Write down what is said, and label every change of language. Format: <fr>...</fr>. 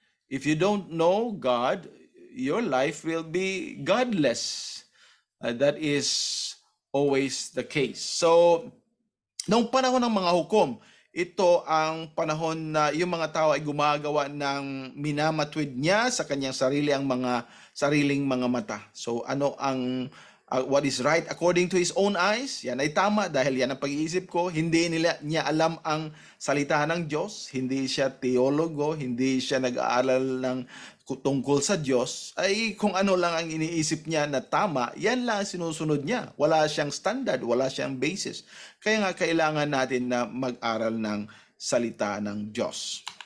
<en>If you don't know God, your life will be godless. That is always the case.</en> <tl>So, noong panahon ng mga hukom, ito ang panahon na yung mga tao ay gumagawa ng minamatwid niya sa kanyang sariling mga mata.</tl> <en>So,</en> <tl>ano ang</tl> <en>what is right according to his own eyes?</en> <tl>Yan ay tama dahil yan ang pag-iisip ko. Hindi niya alam ang salita ng Diyos. Hindi siya teologo, hindi siya nag-aaral ng tungkol sa Diyos, ay kung ano lang ang iniisip niya na tama, yan lang sinusunod niya. Wala siyang standard, wala siyang basis. Kaya nga kailangan natin na mag-aral ng salita ng Diyos.</tl>